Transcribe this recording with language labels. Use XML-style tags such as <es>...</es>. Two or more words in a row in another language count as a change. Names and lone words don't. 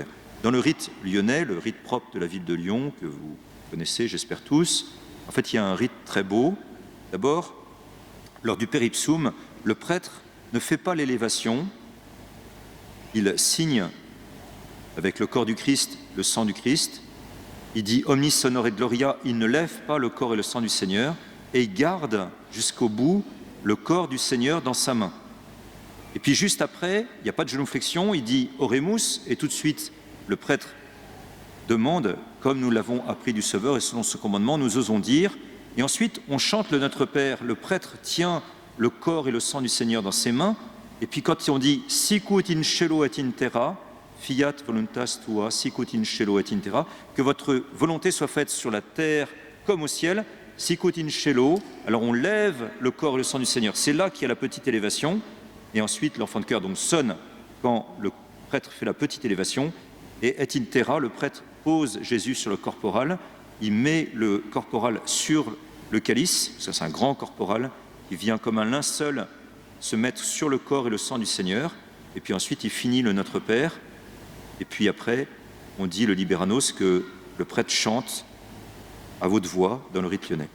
<fr>Dans le rite lyonnais, le rite propre de la ville de Lyon, que vous connaissez, j'espère tous, en fait, il y a un rite très beau. D'abord, lors du Per Ipsum, le prêtre ne fait pas l'élévation, il signe avec le corps du Christ, le sang du Christ, il dit «</fr> <la>Omnis honor et gloria »,</la> <fr>il ne lève pas le corps et le sang du Seigneur, et il garde jusqu'au bout le corps du Seigneur dans sa main. Et puis juste après, il n'y a pas de génuflexion, il dit « Oremus » et tout de suite, le prêtre demande, comme nous l'avons appris du Sauveur et selon ce commandement, nous osons dire. Et ensuite, on chante le Notre Père. Le prêtre tient le corps et le sang du Seigneur dans ses mains. Et puis quand on dit</fr> <la>« Sicut in cielo et in terra », fiat voluntas tua, sicut in cielo et in terra,</la> <fr>que votre volonté soit faite sur la terre comme au ciel,</fr> <la>sicut in cielo.</la> <fr>Alors on lève le corps et le sang du Seigneur. C'est là qu'il y a la petite élévation. Et ensuite, l'enfant de cœur donc sonne quand le prêtre fait la petite élévation.</fr> <la>Et et in terra,</la> <fr>le prêtre pose Jésus sur le corporal. Il met le corporal sur le calice, ça c'est un grand corporal qui vient comme un linceul se mettre sur le corps et le sang du Seigneur, et puis ensuite il finit le Notre Père, et puis après on dit le Liberanos que le prêtre chante à haute voix dans le rite lyonnais.</fr>